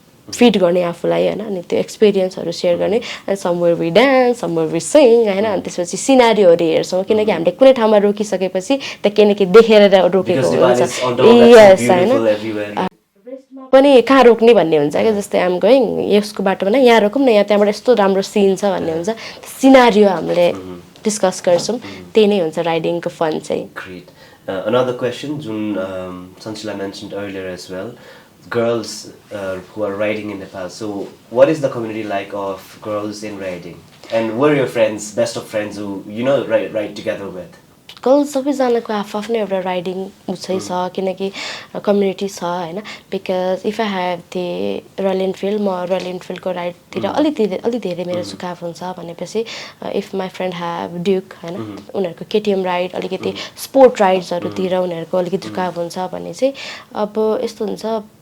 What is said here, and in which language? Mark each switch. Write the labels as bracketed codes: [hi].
[ne] Fit गर्ने आफूलाई होइन अनि त्यो एक्सपिरियन्सहरू सेयर गर्ने अनि [en] somewhere we dance somewhere we sing [ne] होइन अनि त्यसपछि सिनारीहरू हेर्छौँ किनकि हामीले कुनै ठाउँमा रोकिसकेपछि त केही न केही देखेर रोकेको हुन्छ यस होइन पनि कहाँ रोक्ने भन्ने हुन्छ क्या जस्तै आम गइङ यसको बाटोमा न यहाँ रोकौँ न यहाँ त्यहाँबाट यस्तो राम्रो सिन छ भन्ने हुन्छ सिनारियो हामीले डिस्कस गर्छौँ त्यही नै हुन्छ राइडिङको फन चाहिँ [en] Another question जुन Sanchila mentioned earlier as well girls who are riding in Nepal. So what is the community like of girls in riding? And who are your friends, best of friends who ride together with? [ne] Girls सबैजनाको आफ्नै एउटा riding उछै छ किनकि community छ होइन [en] because if I have the Royal Enfield [ne] म royal इनफिल्डको राइडतिर अलि धेरै मेरो झुकाव हुन्छ भनेपछि [en] if my friend have Duke [ne] होइन उनीहरूको केटिएम राइड अलिकति स्पोर्ट राइड्सहरूतिर उनीहरूको अलिकति झुकाव हुन्छ भने चाहिँ अब यस्तो हुन्छ